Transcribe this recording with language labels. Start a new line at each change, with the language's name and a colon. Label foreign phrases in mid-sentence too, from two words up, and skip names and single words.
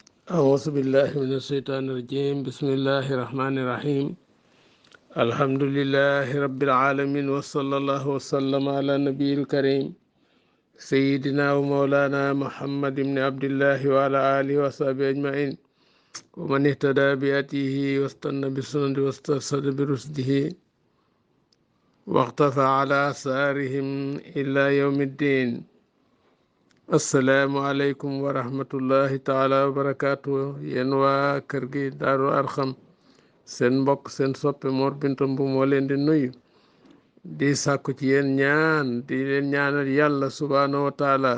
Arabic: أعوذ بالله من الشيطان الرجيم بسم الله الرحمن الرحيم الحمد لله رب العالمين وصلى الله وسلم على نبي الكريم سيدنا ومولانا محمد بن عبد الله وعلى آله وصحبه أجمعين ومن اهتدى بهديه واستنى بسنته واسترشد برشده واقتفى على آثارهم إلى يوم الدين. السلام عليكم ورحمة الله تعالى وبركاته
Wolof: yéen waa kër gi Daaru Arxam seen mbokk seen soppe Mor Binta Mbuub moo leen di nuyu di sàkku ci yéen ñaan di leen ñaanal yàlla
Arabic: سبحانه وتعالى.